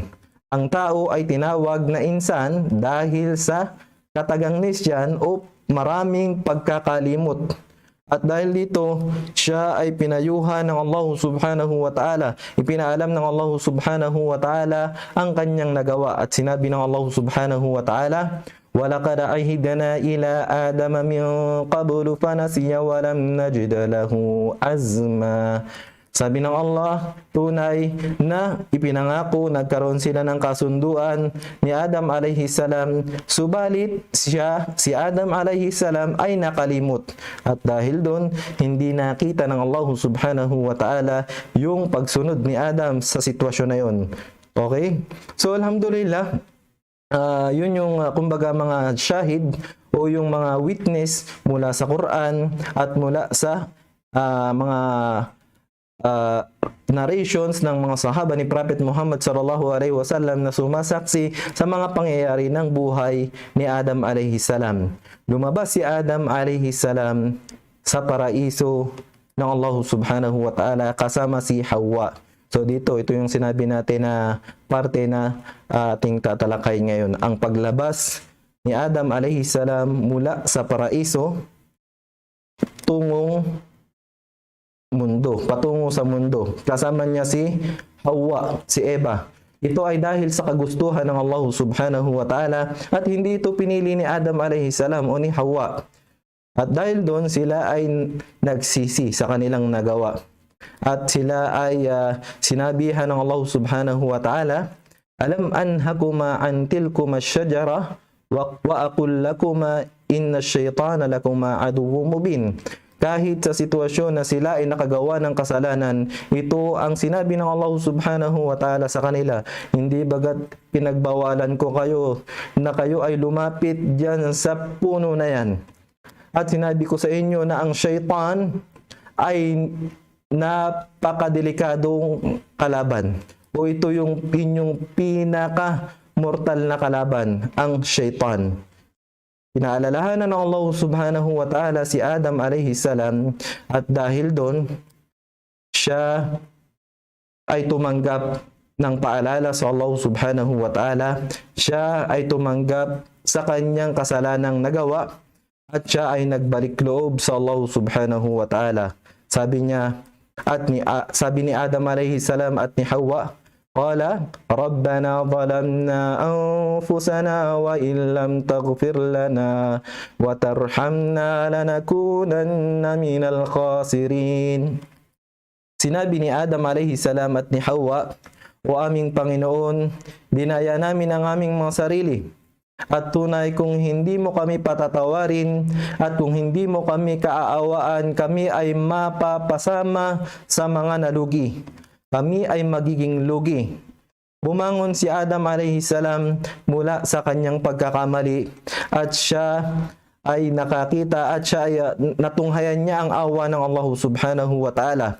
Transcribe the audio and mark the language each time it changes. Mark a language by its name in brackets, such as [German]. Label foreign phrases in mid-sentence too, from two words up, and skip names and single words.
[Filipino] Ang tao ay tinawag na insan dahil sa katagang nisyan o maraming pagkakalimot. At dahil dito, siya ay pinayuhan ng Allah [Arabic] سبحانه وتعالى. [Filipino] Ipinaalam ng Allah [Arabic] سبحانه وتعالى [Filipino] ang kanyang nagawa. At sinabi ng [Arabic] الله سبحانه وتعالى, وَلَقَدْ عَهِدْنَا إِلَىٰ آدَمَ مِنْ قَبْلُ فَنَسِيَ وَلَمْ نَجِدْ لَهُ عَزْمًا. [Filipino] Sabi ng Allah, tunay na ipinangako, nagkaroon sila ng kasunduan ni Adam [Arabic] عليه السلام, [Filipino] subalit si Adam [Arabic] عليه السلام [Filipino] ay nakalimot. At dahil doon, hindi nakita ng Allah [Arabic] سبحانه وتعالى [Filipino] yung pagsunod ni Adam sa sitwasyon na yun. Okay? So, alhamdulillah, yun yung kumbaga mga shahid o yung mga witness mula sa Quran at mula sa mga narrations ng mga sahaba ni Prophet Muhammad [Arabic] صلى الله عليه وسلم [Filipino] na sumasaksi sa mga pangyayari ng buhay ni Adam [Arabic] عليه السلام. [Filipino] Lumabas si Adam [Arabic] عليه السلام [Filipino] sa paraiso ng Allah [Arabic] سبحانه وتعالى [Filipino] kasama si Hawa. So ito yung sinabi natin na parte na ating tatalakay ngayon. Ang paglabas ni Adam [Arabic] عليه السلام [Filipino] mula sa paraiso patungo sa mundo. Kasama niya si Hawa, si Eva. Ito ay dahil sa kagustuhan ng Allah [Arabic] سبحانه وتعالى [Filipino] at hindi ito pinili ni Adam [Arabic] عليه السلام [Filipino] o ni Hawa. At dahil doon sila ay nagsisi sa kanilang nagawa. At sila ay sinabihan ng [Arabic] الله سبحانه وتعالى ألم أنهكما عن تلكما الشجرة وأقل لكما إن الشيطان لكما عدو مبين. [Filipino] Kahit sa sitwasyon na sila ay nakagawa ng kasalanan, ito ang sinabi ng Allah [Arabic] سبحانه وتعالى [Filipino] sa kanila, hindi bagat pinagbawalan ko kayo na kayo ay lumapit dyan sa puno na yan. At sinabi ko sa inyo na ang syaitan ay napakadelikadong kalaban. O ito yung inyong pinaka-mortal na kalaban, ang syaitan. Pinaalalahanan ng Allah [Arabic] سبحانه وتعالى [Filipino] si Adam [Arabic] عليه السلام [Filipino] at dahil doon, siya ay tumanggap ng paalala sa Allah [Arabic] سبحانه وتعالى. [Filipino] Siya ay tumanggap sa kanyang kasalanang nagawa at siya ay nagbalik loob sa Allah [Arabic] سبحانه وتعالى. [Filipino] Sabi niya, At sabi ni Adam [Arabic] عليه السلام [Filipino] at ni Hawa, [Arabic] قال ربنا ظلمنا أنفسنا وإن لم تغفر لنا وترحمنا لنكونن من الخاسرين. [Filipino] Sinabi ni Adam [Arabic] عليه السلام [Filipino] at ni Hawa, o aming Panginoon, dinaya namin ang aming mga sarili. At tunay kung hindi mo kami patatawarin at kung hindi mo kami kaaawaan, kami ay mapapasama sa mga nalugi. Kami ay magiging lugi. Bumangon si Adam [Arabic] عليه السلام [Filipino] mula sa kanyang pagkakamali at siya ay nakakita at siya ay natunghayan niya ang awa ng Allah [Arabic] سبحانه وتعالى.